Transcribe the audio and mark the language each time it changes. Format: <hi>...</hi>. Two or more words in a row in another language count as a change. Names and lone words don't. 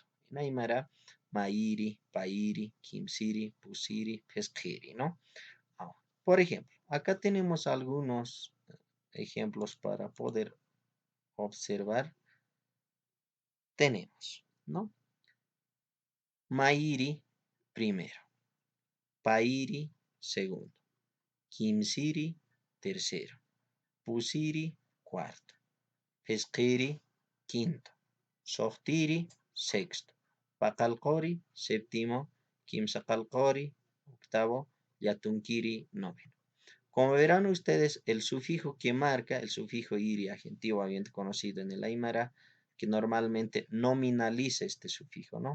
<ay>En Aymara, Mairi, Pairi, Kimsiri, Pusiri, Pesquiri,</ay> <es>¿no? Ahora, por ejemplo, acá tenemos algunos ejemplos para poder observar. Tenemos, ¿no? Mairi, primero. Pairi, segundo. Kimsiri, tercero. Pusiri, cuarto. Pesquiri, quinto. Sohtiri, sexto. Pacalcori, séptimo. Kimsacalcori, octavo. Yatunkiri, noveno. Como verán ustedes, el sufijo que marca, el sufijo iri, antiguamente conocido en el Aymara, que normalmente nominaliza este sufijo, ¿no?</es>